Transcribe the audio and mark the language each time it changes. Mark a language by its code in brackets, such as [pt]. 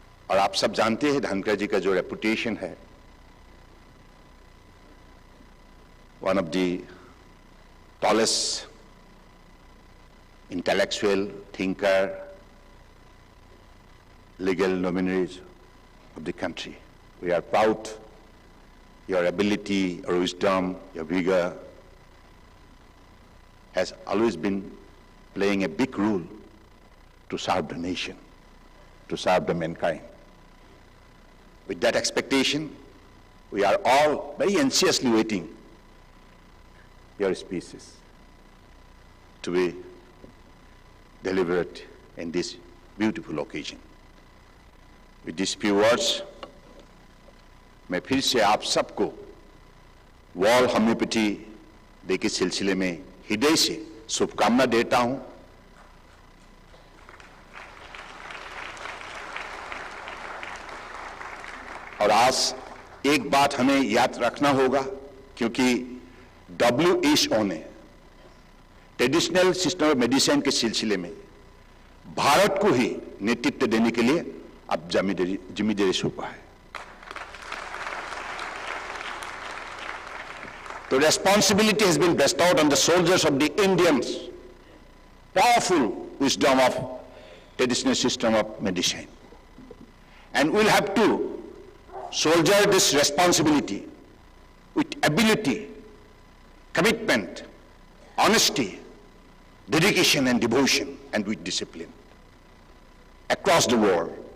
[hi] और आप सब जानते हैं धनखड़ जी का जो रेपुटेशन है, [en] one of the tallest intellectual thinker, legal luminaries of the country. We are proud your ability, your wisdom, your vigor, has always been playing a big role to serve the nation, to serve the mankind. With that expectation, we are all very anxiously waiting your speeches to be delivered in this beautiful occasion. With these few words, [hi] मैं फिर से आप सबको world homeopathy day के सिलसिले में हृदय से शुभकामना देता हूं। और आज एक बात हमें याद रखना होगा, क्योंकि WHO ने ट्रेडिशनल सिस्टम ऑफ मेडिसिन के सिलसिले में भारत को ही नेतृत्व देने के लिए अब जिम्मेदारी सौंपा है। [en] The responsibility has been bestowed on the soldiers of the Indians, powerful wisdom of traditional system of medicine. And we'll have to soldier this responsibility with ability, commitment, honesty, dedication and devotion, and with discipline across the world.